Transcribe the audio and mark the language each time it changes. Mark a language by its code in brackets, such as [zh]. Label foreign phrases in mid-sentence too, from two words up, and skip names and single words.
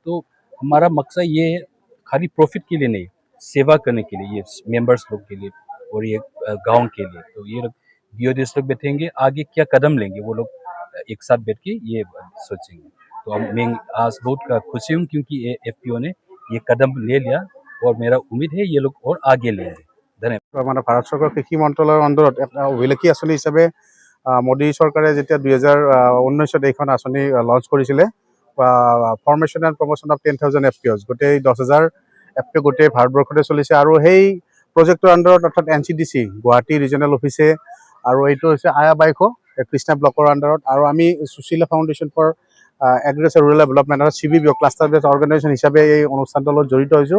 [hi] तो हमारा मकसद ये है खाली प्रॉफिट के लिए नहीं, सेवा करने के लिए, ये मेंबर्स लोग के लिए और ये गांव के लिए। तो ये लोग BODs लोग बैठेंगे, आगे क्या कदम लेंगे वो लोग एक साथ बैठ के ये सोचेंगे। तो मैं आज बहुत खुशी हूँ क्योंकि ये FPO ने ये कदम ले लिया और मेरा उम्मीद है ये लोग और आगे लेंगे। [as] মানে ভাৰত চৰকাৰৰ কৃষি মন্ত্ৰালয়ৰ অন্তৰত এটা অভিলেখী আঁচনি হিচাপে মোদী চৰকাৰে যেতিয়া 2019 এইখন আঁচনি লঞ্চ কৰিছিলে, ফৰ্মেশ্যন এণ্ড প্ৰমোশ্যন অফ 10,000 FPOs, গোটেই 10,000 FPO গোটেই ভাৰতবৰ্ষতে চলিছে। আৰু সেই প্ৰজেক্টৰ আণ্ডাৰত অৰ্থাৎ NCDC গুৱাহাটী [en] regional office, [as] আৰু এইটো হৈছে আয়া বাইখো কৃষ্ণা ব্লকৰ আণ্ডাৰত, আৰু আমি সুশীলা ফাউণ্ডেশ্যন ফৰ এগ্ৰিকালচাৰ ৰুৰেল ডেভেলপমেণ্ট আৰু CBBO [en] cluster based organisation [as] হিচাপে এই অনুষ্ঠানটোৰ লগত জড়িত হৈছোঁ।